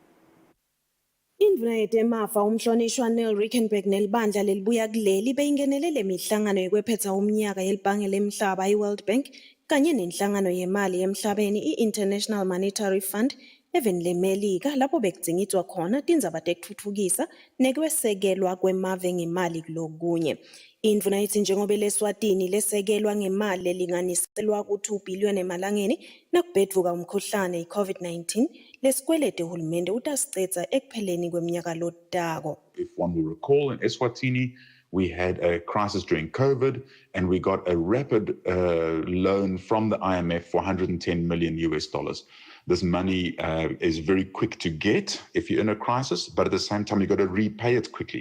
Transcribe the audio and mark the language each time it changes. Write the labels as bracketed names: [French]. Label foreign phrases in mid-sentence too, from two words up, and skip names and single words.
[Swati] Indvuna yetemafa umhlonishwa Neil Reichenberg nelibandla lelibuya kuleli beyingenele lemihlangano yekwephetsa umnyaka yelibhange lemhlaba i-World Bank kanye nenhlangano yemali emhlabeni i-International Monetary Fund even leMelika lapho bekudzingidwa khona tindzaba tekutfutfukisa nekwesekelwa kwemave ngemali kulokunye. Indvuna ithi njengoba leSwatini lesekelwa ngemali lelinganiselwa ku-2 billion emalangeni nakubhedvuka umkhuhlane i-COVID-19 lesikwelete uhulumende utasicetsa ekupheleni kweminyaka lotako. [English] If one will recall, in Eswatini, we had a crisis during COVID, and we got a rapid loan from the IMF for $110 million. This money is very quick to get if you're in a crisis, but at the same time, you've got to repay it quickly.